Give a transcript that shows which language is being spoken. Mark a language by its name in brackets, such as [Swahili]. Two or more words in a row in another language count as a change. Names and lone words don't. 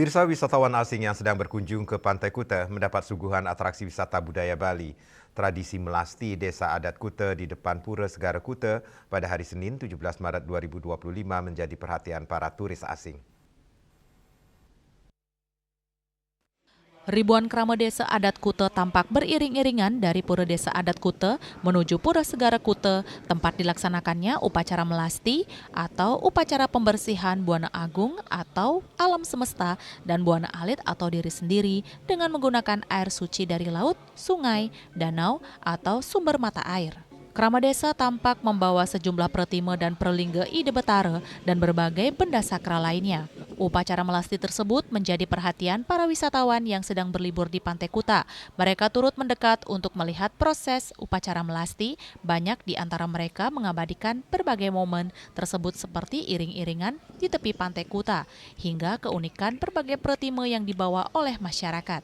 [Indonesian] Pemirsa, wisatawan asing yang sedang berkunjung ke Pantai Kuta mendapat suguhan atraksi wisata budaya Bali. Tradisi melasti Desa Adat Kuta di depan Pura Segara Kuta pada hari Senin 17 Maret 2025 menjadi perhatian para turis asing. Ribuan kerama desa adat Kuta tampak beriring-iringan dari Pura Desa Adat Kuta menuju Pura Segara Kuta, tempat dilaksanakannya upacara melasti atau upacara pembersihan Buana Agung atau alam semesta dan Buana Alit atau diri sendiri dengan menggunakan air suci dari laut, sungai, danau, atau sumber mata air. Kerama desa tampak membawa sejumlah protima dan perlingga ide betara dan berbagai benda sakral lainnya. Upacara melasti tersebut menjadi perhatian para wisatawan yang sedang berlibur di Pantai Kuta. Mereka turut mendekat untuk melihat proses upacara melasti. Banyak di antara mereka mengabadikan berbagai momen tersebut seperti iring-iringan di tepi Pantai Kuta, hingga keunikan berbagai protima yang dibawa oleh masyarakat.